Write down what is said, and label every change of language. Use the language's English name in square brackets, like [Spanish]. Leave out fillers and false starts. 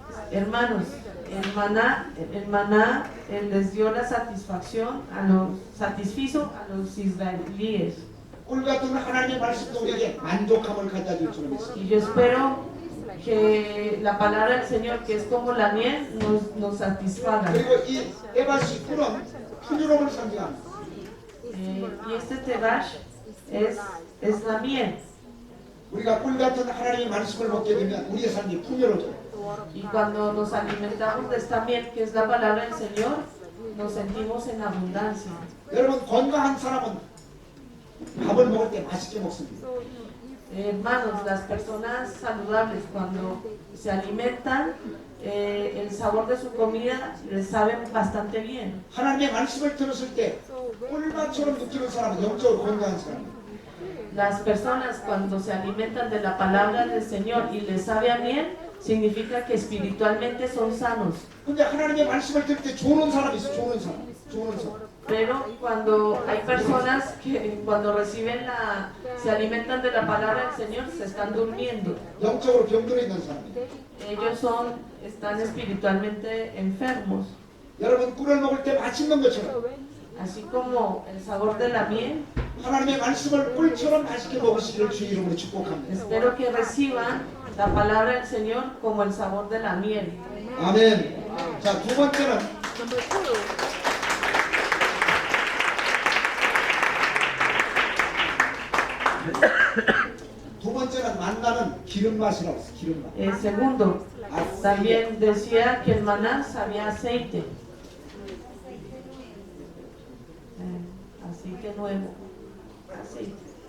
[Spanish] Hermanos, el maná les dio la satisfacción satisfizo a los israelíes. [Korean] 꿀 같은 하나님의 말씀도 우리에게 만족함을 가져다 줄 줄 믿습니다. [Spanish] Y yo espero que la palabra del Señor, que es como la miel, nos satisfaga. [Korean] 그리고 이 데바시 꿀은 풍요로움을 상징합니다. [Spanish] Y este tebash es la miel. [Korean] 우리가 꿀 같은 하나님의 말씀을 먹게 되면 우리의 삶이 풍요로워져요. [Spanish] Y cuando nos alimentamos de esta miel, que es la palabra del Señor, nos sentimos en abundancia. [Korean] 여러분 건강한 사람은 밥을 먹을 때 맛있게 먹습니다. [Spanish] Hermanos, las personas saludables cuando se alimentan, el sabor de su comida les sabe bastante bien. [Korean] 하나님의 말씀을 들었을 때 꿀맛처럼 느끼는 사람은 영적으로 건강한 사람입니다. [Spanish] Las personas cuando se alimentan de la palabra del Señor y les sabe a miel, significa que espiritualmente son sanos. [Korean] 근데 하나님의 말씀을 들을 때 좋은 사람이 있어. 좋은 사람. [Spanish] Pero cuando hay personas que cuando se alimentan de la palabra del Señor, se están durmiendo. [Korean] 영적으로 병들어 있는 사람입니다. [Spanish] Ellos están espiritualmente enfermos. [Korean] 여러분 꿀을 먹을 때 맛있는 것처럼 [Spanish] Así como el sabor de la miel, [Korean] 하나님의 말씀을 꿀처럼 맛있게 먹으시기를 주의 이름으로 축복합니다. [Spanish] espero que reciban la palabra del Señor como el sabor de la miel. [Korean] 아멘. 자, 두 번째는 만나는 기름 맛이라고 했어요. 기름 맛. [Spanish] Segundo, también decía que el maná sabía aceite. Aceite nuevo. Aceite.